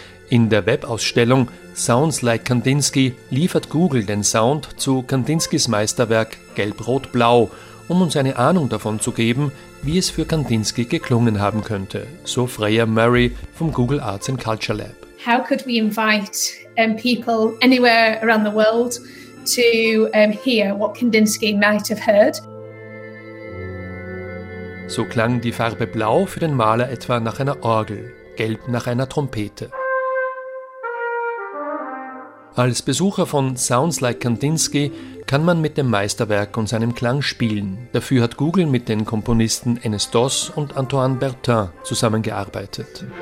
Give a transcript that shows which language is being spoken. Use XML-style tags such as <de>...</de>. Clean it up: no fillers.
<de>In der Webausstellung Sounds Like Kandinsky liefert Google den Sound zu Kandinskys Meisterwerk Gelb-Rot-Blau, um uns eine Ahnung davon zu geben, wie es für Kandinsky geklungen haben könnte, so Freya Murray vom Google Arts and Culture Lab.</de> <en>How could we invite people anywhere around the world to hear what Kandinsky might have heard?</en> <de>So klang die Farbe Blau für den Maler etwa nach einer Orgel, Gelb nach einer Trompete. Als Besucher von Sounds Like Kandinsky kann man mit dem Meisterwerk und seinem Klang spielen. Dafür hat Google mit den Komponisten Enes Dos und Antoine Bertin zusammengearbeitet.</de>